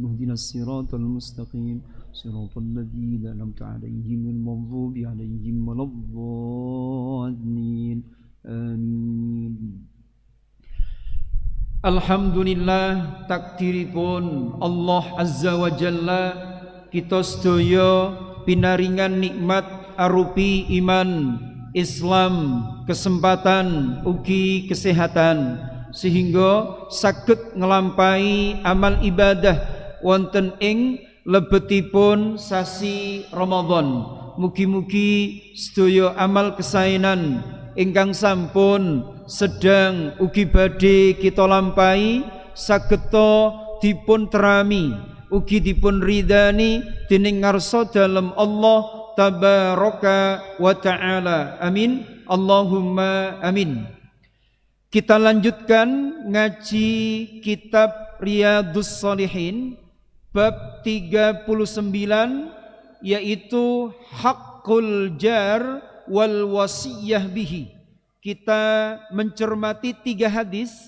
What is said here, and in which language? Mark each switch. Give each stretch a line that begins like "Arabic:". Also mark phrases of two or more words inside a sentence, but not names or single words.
Arabic: اهدنا الصراط المستقيم صراط الذين أنعمت عليهم المغضوب عليهم ولا الضالين.
Javanese: آمين. Alhamdulillah, takdiripun
Arabic: الله عز وجل
Javanese: kita sedaya pinaringan nikmat arupi iman, Islam, kesempatan ugi kesehatan sehingga saged nglampahi amal ibadah wonten ing lebetipun sasi Ramadan. Mugi-mugi sedaya amal kesaenan ingkang sampun sedang ugi badhe kita lampahi sageta dipun terami ugi dipun ridani dening ngarsa dalem
Arabic: الله تبارك وتعالى. آمين. اللهم آمين.
Indonesian: Kita lanjutkan ngaji kitab Riyadhus Shalihin bab 39, yaitu
Arabic: حق الجار والوصية به.
Indonesian: Kita mencermati 3 hadis.